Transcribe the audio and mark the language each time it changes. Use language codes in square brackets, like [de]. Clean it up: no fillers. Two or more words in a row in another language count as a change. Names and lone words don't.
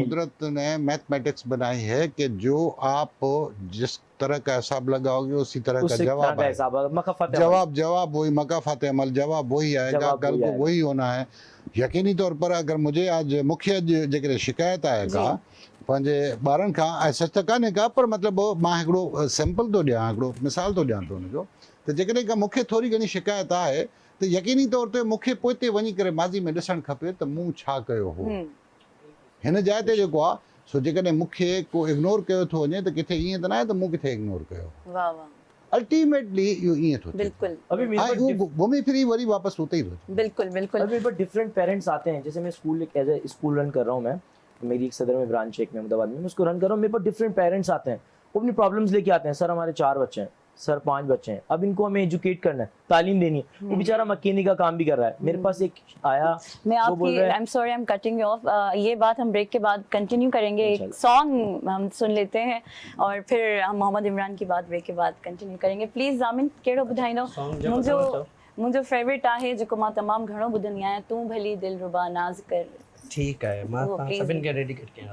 [ur] قدرت نے میتھمیٹکس بنائی ہے کہ جو آپ جس طرح کا حساب لگاؤ گے اسی طرح کا جواب آئے گا. جواب وہی، مکافات عمل، جواب وہی آئے گا، کل کو وہی ہونا ہے. یقینی طور پر اگر مجھے آج مکھیہ [sd] जेकर शिकायत आएगा पंहिंजे ॿारनि खां, ऐं सच त कान्हे का, पर मतिलबु मां हिकिड़ो सैंपल थो ॾियां, हिकिड़ो मिसाल थो ॾियां थो हुनजो, त जेकॾहिं का मूंखे थोरी घणी शिकायत आहे त यकीनी तौर ते मूंखे पोइ ते वञी करे माज़ी में ॾिसणु खपे त मूं छा कयो हो हिन जाइ ते जेको आहे। सो जेकॾहिं मूंखे को इग्नोर कयो थो वञे त किथे ईअं त न आहे त मूं किथे इग्नोर कयो। वाह वाह, अल्टीमेटली इहो ईअं थो थिए। बिल्कुल। [ur] ابھی میرے [sd] उहो घुमी फिरी वरी वापसि उते ई थो अचे। बिल्कुल बिल्कुल। [ur] ابھی پر [en] different parents [ur] آتے ہیں، جیسے میں اسکول [en] as a school [ur] رن کر رہا ہوں، میں میری ایک صدر میں برانچ ہے، ایک احمدآباد میں، میں اس کو رن کر رہا ہوں. میرے پاس [en] different parents [ur] آتے ہیں، وہ اپنی پرابلمز لے کے آتے ہیں۔ سر ہمارے 4 بچے ہیں، سر 5 بچے ہیں، اب ان کو ہمیں ایجوکیٹ کرنا ہے، تعلیم دینی ہے. وہ بیچارہ مکینک کا کام بھی کر رہا ہے. میرے پاس ایک آیا, میں وہ بول آپ کی, رہا ہے, [en] I am sorry, I am cutting you off, [ur] یہ بات ہم بریک کے بعد کنٹینیو کریں گے. ایک سانگ ہم سن لیتے ہیں اور پھر ہم محمد عمران کی بات بریک کے بعد کنٹینیو کریں گے. [sd] प्लीज़ जामिन कहिड़ो ॿुधाईंदो? मुंहिंजो फेवरेट आहे जेको मां तमामु घणो ॿुधंदी आहियां, तूं भली दिल रुबा नाज़ कर। [ur] ٹھیک ہے, [sd] मां सभिनि खे डेडिकेट कयां।